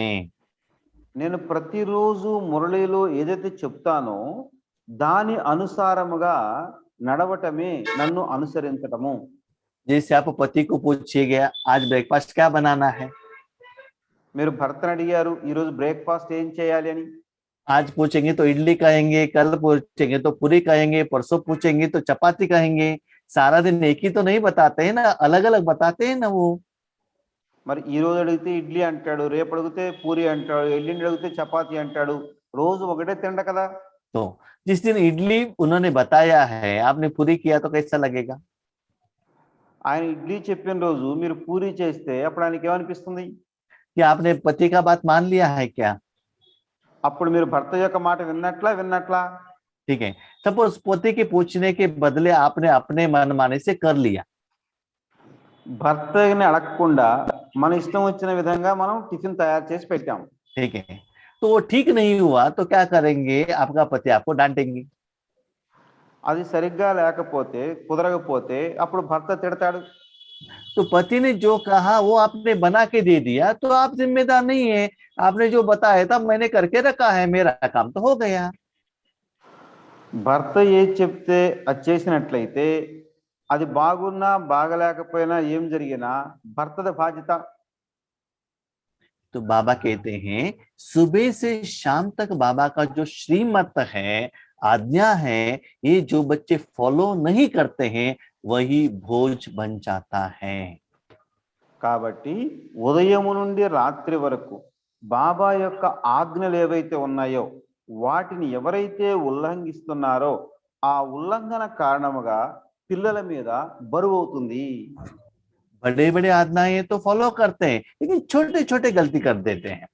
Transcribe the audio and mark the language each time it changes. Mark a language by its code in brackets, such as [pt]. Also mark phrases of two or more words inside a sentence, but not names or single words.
[te] నేను ప్రతిరోజు మురళిలో ఏదైతే చెప్తానో దాని అనుసారముగా నడవటమే నన్ను అనుసరించటము. [hi] जैसे आप पति को पूछिएगा आज ब्रेकफास्ट क्या बनाना है, [te] మీరు భర్తను అడిగారు ఈ రోజు బ్రేక్ఫాస్ట్ ఏం చేయాలి అని. [hi] आज पूछेंगे तो इडली कहेंगे, कल पूछेंगे तो पूरी कहेंगे, परसों पूछेंगे तो चपाती कहेंगे। सारा दिन एक ही तो नहीं बताते हैं ना, अलग अलग बताते हैं ना वो। [te] మరి ఈ రోజు అడిగితే ఇడ్లీ అంటాడు, రేపు అడిగితే పూరి అంటాడు, ఎల్లుండి అడిగితే చపాతి అంటాడు. రోజు ఒకటే తిండ కదా. [hi] तो जिस दिन इडली उन्होंने बताया है आपने पूरी किया तो कैसा लगेगा? [te] ఆయన ఇడ్లీ చెప్పిన రోజు మీరు పూరి చేస్తే అప్పుడు ఆయనకి ఏమనిపిస్తుంది? [hi] क्या आपने पति का बात मान लिया है क्या? [te] అప్పుడు మీరు భర్త యొక్క మాట విన్నట్లా? [hi] ठीक है, सपोज पति के पूछने के बदले आपने अपने मन माने से कर लिया। [te] భర్తని అడగకుండా మన ఇష్టం వచ్చిన విధంగా మనం టిఫిన్ తయారు చేసి పెట్టాం. [hi] ठीक है, तो वो ठीक नहीं हुआ तो क्या करेंगे? आपका पति आपको डांटेंगे। [te] అది సరిగ్గా లేకపోతే కుదరకపోతే అప్పుడు భర్త తిడతాడు. [hi] तो पति ने जो कहा वो आपने बना के दे दिया तो आप जिम्मेदार नहीं है। आपने जो बताया था मैंने करके रखा है, मेरा काम तो हो गया। [te] భర్త ఏది చెప్తే అది చేసినట్లయితే అది బాగున్నా బాగలేకపోయినా ఏం జరిగినా భర్తది బాధ్యత. [hi] तो बाबा कहते हैं सुबह से शाम तक बाबा का जो श्रीमत है, आज्ञा है, ये जो बच्चे फॉलो नहीं करते हैं वही भोज बन जाता है। [te] కాబట్టి ఉదయము నుండి రాత్రి వరకు బాబా యొక్క ఆజ్ఞలు ఏవైతే ఉన్నాయో వాటిని ఎవరైతే ఉల్లంఘిస్తున్నారో ఆ ఉల్లంఘన కారణముగా పిల్లల మీద బరువు అవుతుంది. [hi] बड़े बड़े आज्ञाएं तो फॉलो करते हैं लेकिन छोटे छोटे गलती कर देते हैं।